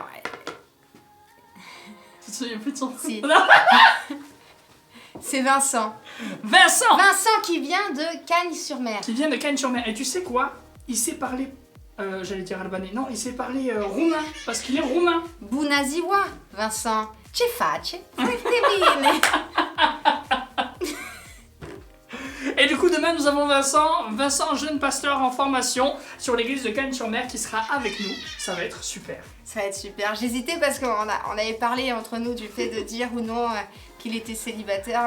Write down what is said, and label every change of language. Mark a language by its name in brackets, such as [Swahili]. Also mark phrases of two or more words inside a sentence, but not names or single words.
[French] Tu te souviens plus de son Si. nom? C'est Vincent. Vincent Qui vient de Cagnes-sur-Mer. Qui vient de Cagnes-sur-Mer. Et tu sais quoi? Il sait parler... j'allais dire albanais. Non, il sait parler roumain. Parce qu'il est roumain. [Romanian] Bună ziua, Vincent. Ce faci? Foarte bine. [French] Et du coup, demain, nous avons Vincent, jeune pasteur en formation sur l'église de Cagnes-sur-Mer qui sera avec nous. Ça va être super. Ça va être super. J'hésitais parce qu'on avait parlé entre nous du fait de dire ou non qu'il était célibataire.